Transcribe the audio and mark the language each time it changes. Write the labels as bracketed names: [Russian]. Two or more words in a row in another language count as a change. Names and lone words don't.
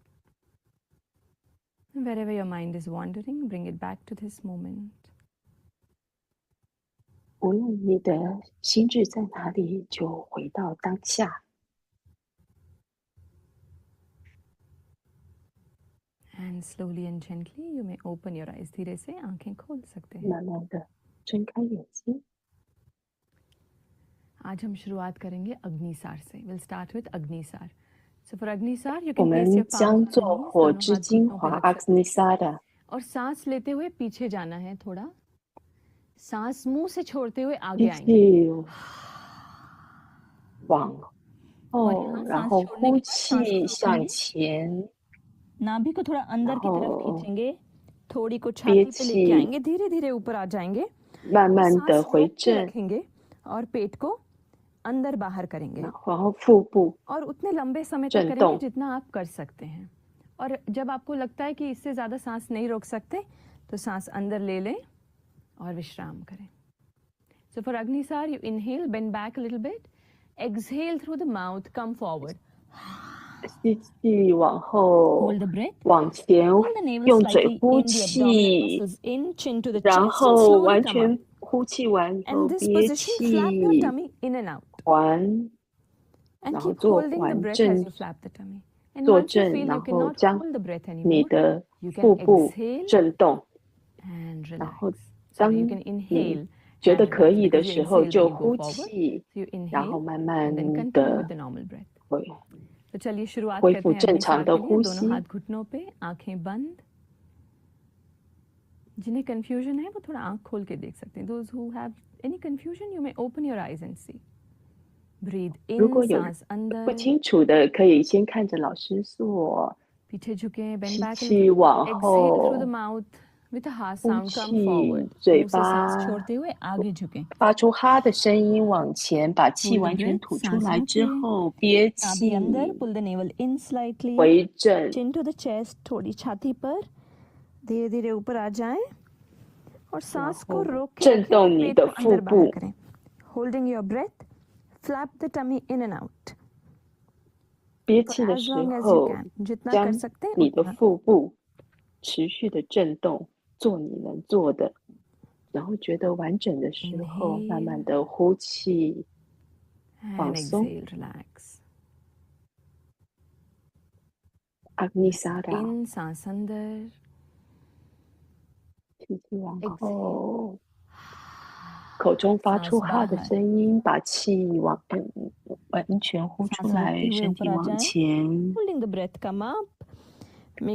[English] Wherever your mind is wandering, bring it back to this moment. [Chinese] 无论你的心智在哪里，就回到当下。 [English] And slowly and gently you may open your eyes. [Hindi] धीरे से आंखें खोल सकते हैं. [Chinese] 慢慢的睁开眼睛。 [Hindi] आज हम शुरुआत करेंगे अग्निसार से. [English] We'll start with अग्निसार. So for अग्निसार, you [Chinese] 我 [English] can place [Chinese] 们 [English] your [Chinese] 将 [English] palms [Chinese] 做 [English] on knees, [Chinese] 火 [Hindi] दोनों [Chinese] 之 [Hindi] हाथ [Chinese] 精 [Hindi] घुटनों पे [Chinese] 华 [Hindi] रख [Chinese] 阿 [Hindi] सकते [Chinese] 斯尼 [Hindi] हैं. [Chinese] 萨的， [Hindi] और सांस लेते हुए पीछे जाना है थोड़ा. सांस मुंह से छोड़ते हुए [Chinese] 吸 [Hindi] आगे आएंगे. [Chinese] 气往 [Hindi] और यहाँ [Chinese] 后，然 [Hindi] सांस [Chinese] 后 [Hindi] छोड़ने [Chinese] 呼 [Hindi] के बाद सांस को [Chinese] 气向 [Hindi] रोकेंगे. [Chinese] 前， [Hindi] नाभि को थोड़ा [Chinese] 然 [Hindi] अंदर की तरफ [Chinese] 后 [Hindi] खींचेंगे. थोड़ी को [Chinese] 憋 [Hindi] छाती पे लेके [Chinese] 气， [Hindi] आएंगे. धीरे धीरे ऊपर आ जाएंगे. [Chinese] 慢慢 [Hindi] सांस [Chinese] 的回 [Hindi] रोक के [Chinese] 正， [Hindi] रखेंगे और पेट को अंदर बाहर करेंगे. [Chinese] 然后腹部 [Hindi] और उतने लंबे समय तक [Chinese] 震 [Hindi] करेंगे [Chinese] 动。 [Hindi] जितना आप कर सकते हैं. और जब आपको लगता है कि इससे ज़्यादा सांस नहीं रोक सकते तो सांस अंदर ले लें और विश्राम करें. [English] So for Agnisar, you inhale, bend back a little bit. Exhale through the mouth, come forward. [Chinese] 吸气往后 [English] Hold the breath. [Chinese] 往前， [English] Pull the navel [Chinese] 用嘴 [English] slightly [Chinese] 呼 [English] in the abdominal [Chinese] 气， [English] muscles in, chin to the [Chinese] 然 [English] chest, and [Chinese] 后 [English] slowly [Chinese] 完 [English] come up. [Chinese] 全呼气完以后 [English] And this [Chinese] 憋 [English] position, flap your [Chinese] 气， [English] tummy in and out. [Chinese] 环， [English] And [Chinese] 然后 [English] keep [Chinese] 做 [English] holding the [Chinese] 环 [English] breath as [Chinese] 正 [English] you flap the tummy. And [Chinese] 坐 [English] once you [Chinese] 正， [English] feel [Chinese] 然 [English] you [Chinese] 后 [English] cannot [Chinese] 将 [English] hold the breath [Chinese] 你 [English] anymore, [Chinese] 的 [English] you can [Chinese] 腹部 [English] exhale [Chinese] 震动， [English] and [Chinese] 然后 [English] relax. So [Chinese] 当 [English] you can [Chinese] 你 [English] inhale [Chinese] 觉得 [English] and [Chinese] 可 [English] relax. [Chinese] 以的 [English] Because you [Chinese] 时候 [English] inhale, then [Chinese] 就 [English] you go [Chinese] 呼 [English] forward. [Chinese] 气， [English] So you [Chinese] 然后 [English] inhale [Chinese] 慢慢 [English] and then continue [Chinese] 的 [English] with the normal breath. [Chinese] 回 [Hindi] तो चलिए शुरुआत [Chinese] 恢 [Hindi] करते [Chinese] 复 [Hindi] हैं [Chinese] 正常 [Hindi] अग्निसार [Chinese] 的 [Hindi] के लिए. [Chinese] 呼 [Hindi] दोनों [Chinese] 吸。 [Hindi] हाथ घुटनों पे, आंखें बंद. जिन्हें कंफ्यूजन है वो थोड़ा आंख खोल के देख सकते हैं. [English] Those who have any confusion, you may open your eyes and see. Breathe [Chinese] 如 [English] in, [Chinese] 果有 [Hindi] सांस [Chinese] 不 [Hindi] अंदर. [Chinese] 清楚的，可以先看着老师做， [Hindi] पीछे झुके, [English] bend [Chinese] 吸 [English] back a [Chinese] 气 [English] little. [Chinese] 往 [English] Exhale through the [Chinese] 后， [English] mouth with a ha [Chinese] 呼 [English] sound. Come [Chinese] 气， [English] forward. [Chinese] 嘴 [Hindi] मुंह से सांस [Chinese] 巴 [Hindi] छोड़ते हुए आगे झुके. [Chinese] 发出哈的声音往前，把气 [English] Hold the [Chinese] 完全 [English] breath. [Chinese] 吐出 [Hindi] सांस [Chinese] 来之 [Hindi] रोके. [Chinese] 后，憋 [Hindi] नाभि [Chinese] 气， [Hindi] अंदर. [English] Pull the navel in slightly. [Chinese] 回正， [English] Chin to the chest. [Hindi] थोड़ी छाती पर. धीरे धीरे ऊपर आ जाएं. और [Chinese] 然 [Hindi] सांस को [Chinese] 后 [Hindi] रोक के [Chinese] 震 [Hindi] रखें और [Chinese] 动你 [Hindi] पेट [Chinese] 的 [Hindi] को [Chinese] 腹 [Hindi] अंदर बाहर [Chinese] 部， [Hindi] करें. [English] Holding your breath. Flap the tummy in and out. [Chinese] 憋 [English] For [Chinese] 气的 [English] as [Chinese] 时 [English] long as you [Chinese] 候， [English] can. [Hindi] जितना कर [Chinese] 将 [Hindi] सकते हैं [Chinese] 你的 [Hindi] उतना. [Chinese] 腹部持续的震动，做你能做的，然后觉得完整的时候，慢慢 [English] Inhale [Chinese] 的呼气， [English] and [Chinese] 放松。 [English] exhale. Relax. [Chinese] 阿尼萨达， [English] In, [Hindi] सांस अंदर. [Chinese] 吸气往 [English] Exhale. [Chinese] 后，口中发出 [Hindi] सांस [Chinese] 哈的 [Hindi] बाहर. [Chinese] 声音，把气完全呼出 [Hindi] सांस [Chinese] 来， [Hindi] रोकते हुए [Chinese] 身体 [Hindi] ऊपर आ [Chinese] 往 [Hindi] जाएं. [Chinese] 前， [English] Holding the breath, come up. Make